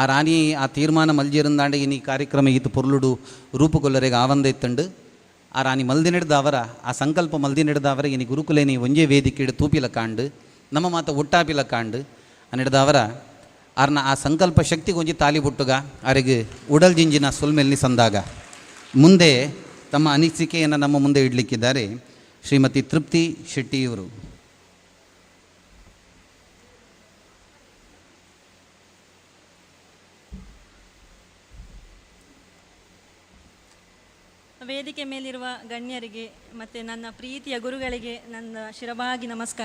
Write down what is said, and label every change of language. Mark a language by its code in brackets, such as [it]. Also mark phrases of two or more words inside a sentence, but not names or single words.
[tcy] ರಾಣಿ ಆ ತೀರ್ಮಾನ ಮಲ್ಜಿರಂದಾಂಡ ಇನಿ ಕಾರ್ಯಕ್ರಮ ಈತ ಪುರ್ಲುಡು ರೂಪುಗೊಲ್ಲರೆಗೆ ಆವಂದೈತಂಡು ಆ ರಾಣಿ ಮಲ್ದಿನಿಡ್ದ ಅವರ ಆ ಸಂಕಲ್ಪ ಮಲ್ದಿನಿಡ್ದ ಅವರ ಇನಿ ಗುರುಕುಲೇನಿ ಒಂಜೇ ವೇದಿಕೆ ತೂಪಿಲ ಕಾಂಡು ನಮ್ಮ ಮಾತ ಒಟ್ಟಾಪಿಲ ಕಾಂಡು ಅನ್ನಿಡ್ದ ಅವರ ಆರ್ನ ಆ ಸಂಕಲ್ಪ ಶಕ್ತಿಗೆ ಒಂಜಿ ತಾಲಿ ಬುಟ್ಟುಗ ಅವರಿಗೆ ಉಡಲ್ ಜಿಂಜಿನ ಸೊಲ್ಮೆಲ್ನಿ ಸಂದಾಗ [kn] ಮುಂದೆ ತಮ್ಮ ಅನಿಸಿಕೆಯನ್ನು ನಮ್ಮ ಮುಂದೆ ಇಡಲಿಕ್ಕಿದ್ದಾರೆ ಶ್ರೀಮತಿ ತೃಪ್ತಿ ಶೆಟ್ಟಿಯವರು. ವೇದಿಕೆ ಮೇಲಿರುವ ಗಣ್ಯರಿಗೆ ಮತ್ತು ನನ್ನ ಪ್ರೀತಿಯ ಗುರುಗಳಿಗೆ ನನ್ನ ಶಿರಬಾಗಿ ನಮಸ್ಕಾರ.